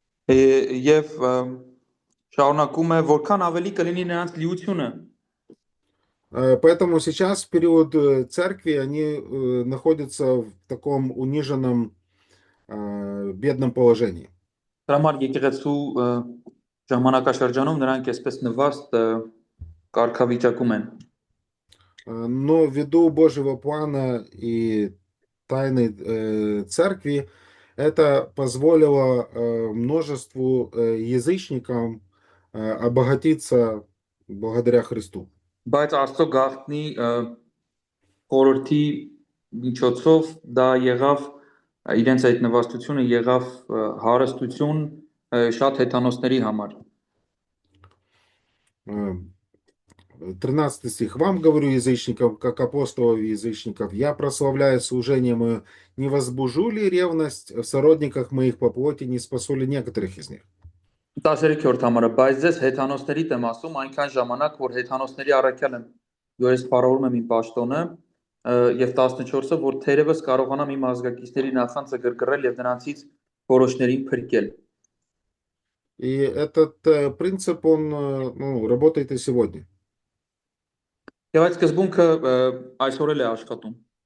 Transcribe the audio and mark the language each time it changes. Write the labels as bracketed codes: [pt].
[hy] Եվ շարունակում է որքան ավելի կլինի նրանց լիությունը. [ru] Поэтому сейчас в период церкви они находятся в таком униженном, бедном положении. [hy] Դրա համար եկեղեցու ժամանակաշրջանում նրանք այսպես նվաստ կարգավիճակում են. [ru] Но ввиду Божьего плана и тайны церкви, это позволило множеству язычникам обогатиться благодаря Христу. [hy] Բայց Աստծո գաղտնի խորհրդի միջոցով դա եղավ իրենց այդ նվաստությունը եղավ հարստություն շատ հեթանոսների համար [ru] 13 стих. «Вам говорю, язычникам, как апостолов язычников, я прославляю служение мое, не возбужу ли ревность в сородниках моих по плоти, не спасу ли некоторых из них?» [hy] 13-րդ համարը բայց ձեզ հեթանոսների եմ ասում այնքան ժամանակ որ հեթանոսների առաքյալ եմ ու ես բարոյում եմ իմ պաշտոնը եւ 14-ը որ թերևս կարողանամ իմ ազգակիցների նախանձը գրգռել եւ նրանցից որոշներին փրկել [ru] И этот принцип, он работает и сегодня. [hy] Եվ այդ սկզբունքը այսօր էլ է աշխատում